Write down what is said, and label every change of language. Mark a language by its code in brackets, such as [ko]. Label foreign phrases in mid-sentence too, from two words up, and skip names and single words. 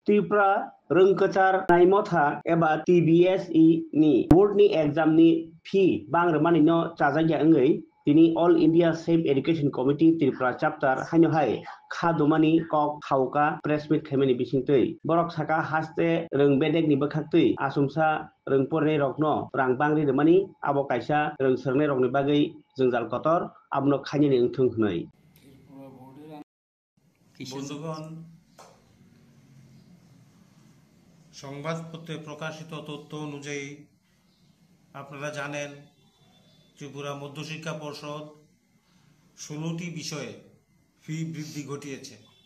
[trp] त्रिपुरा रोंगोसारनाय मथा एबा TBSE नि बोर्डनि एग्जामनि फी बांग्रमानि न चाजागिया ओंगै दिनै अल इंडिया सेफ एजुकेशन कमिटी त्रिपुरा चैप्टर हाइनहाय खादुमानि कक खावका प्रेस मीट खायमानि बिसिंतै बरक साका हास्ते रों बेदेगनि बखाक्तै आसुमसा रों परने रकनो रां बांग्रि रमानि आबो कायसा रों सोरने रकनि बागै जोंजाल कतर आबनो खायनि ओंथों हनै [bn] বন্ধুগণ, সংবাদপত্রে প্রকাশিত তথ্য অনুযায়ী আপনারা জানেন ত্রিপুরা মধ্যশিক্ষা পর্ষদ 16টি বিষয়ে ফি বৃদ্ধি ঘটিয়েছে।